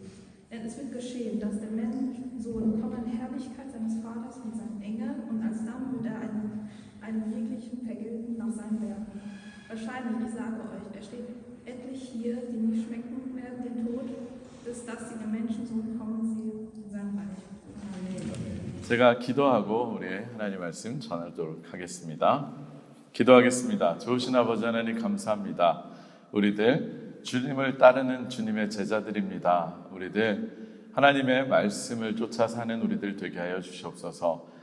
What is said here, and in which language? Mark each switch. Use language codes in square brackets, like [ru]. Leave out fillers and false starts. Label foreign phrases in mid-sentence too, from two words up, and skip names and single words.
[de] Denn es wird geschehen, dass der Menschsohn kommt in Herrlichkeit seines Vaters mit seinen Engeln und alsdann wird er einem jeglichen vergelten nach seinen Werken. Wahrscheinlich, ich sage euch, er steht etlich hier, die nicht schmecken werden den Tod, bis dass sie den Menschensohn kommen sehen in seinem Reich. Amen. [ko] 제가 기도하고 우리 하나님 말씀 전하도록 하겠습니다. 기도하겠습니다. 좋으신 아버지 하나님 감사합니다. 우리들 주님을 따르는 주님의 제자들입니다. 우리들 하나님의 말씀을 쫓아 사는 우리들 되게 하여 주시옵소서.